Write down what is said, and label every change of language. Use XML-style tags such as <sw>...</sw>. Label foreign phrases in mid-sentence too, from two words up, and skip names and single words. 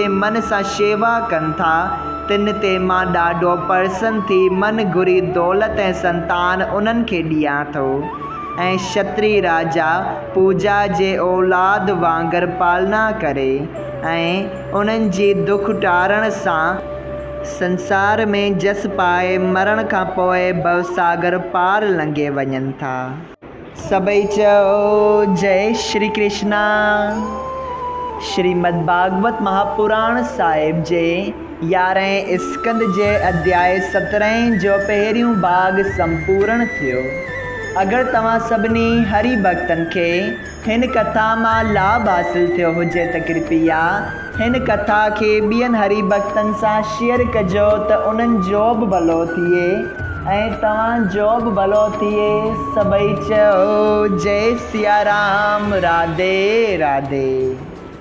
<sd>मन सां शेवा कनि था, तिन ते मां ॾाढो प्रसन्न थी मन घुरी दौलत ऐं संतान उन्हनि खे ॾियां थो ऐं क्षत्री राजा पूजा जे औलाद वांगुरु पालना करे ऐं उन्हनि जी दुख टारण सां संसार में जस पाए मरण खां पोइ भवसागर पार लंघे वञनि था। सभई चओ जय श्री कृष्णा। श्रीमद् भागवत महापुराण साहिब जे 11हें स्कंद जे अध्याय 17 जो पहिरियों भाग संपूर्ण थियो। अगरि तव्हां सभिनी हरि भक्तनि खे हिन कथा मां लाभ हासिल थियो हुजे त कृपया हिन कथा खे ॿियनि हरि भक्तनि सां शेयर कजो त उन्हनि जो बि भलो थिए ऐं तव्हांजो बि भलो थिए। सभई चओ जय सिया राम। राधे राधे।</sd>